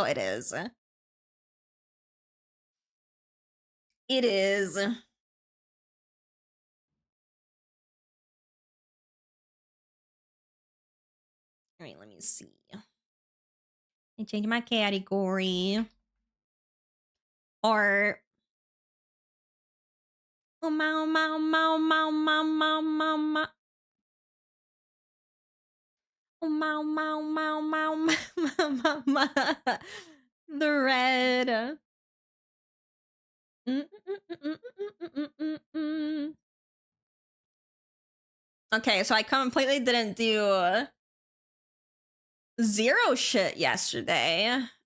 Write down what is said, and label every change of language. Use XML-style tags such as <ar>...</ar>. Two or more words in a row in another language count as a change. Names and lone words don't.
<en>It is. It is. All right, let me see. I change my category. Or oh mau mau mau mau mau mau mau mau. Oh mau mau mau mau mau mau mau. The red. Okay, so I completely didn't do zero shit yesterday.</en>